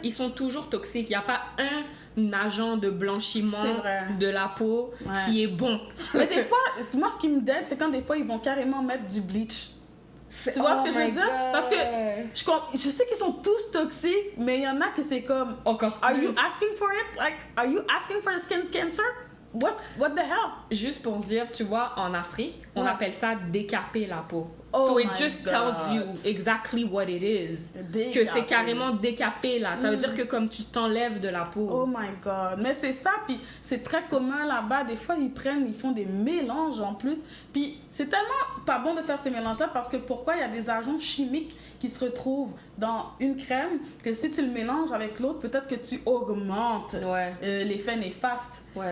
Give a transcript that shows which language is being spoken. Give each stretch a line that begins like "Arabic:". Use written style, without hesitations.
French: Ils sont toujours toxiques. Il n'y a pas un agent de blanchiment de la peau qui est bon. Mais des fois, moi ce qui me dérange, c'est quand des fois ils vont carrément mettre du bleach. Tu vois ce que je veux dire? Parce que je sais qu'ils sont tous toxiques, mais il y en a que c'est comme... Encore plus.
English: Are you asking for it? Like, are you asking for the skin cancer? What the hell?
French: Juste pour dire, tu vois, en Afrique, on appelle ça décaper la peau. Oh
English: so it just tells you exactly what it is.
French: Que c'est carrément décapé là. Ça veut dire que comme tu t'enlèves de la peau.
English: Oh my god.
French: Mais c'est ça, puis c'est très commun là-bas. Des fois, ils font des mélanges en plus. Puis c'est tellement pas bon de faire ces mélanges-là parce que pourquoi il y a des agents chimiques qui se retrouvent dans une crème que si tu le mélanges avec l'autre, peut-être que tu augmentes l'effet néfaste.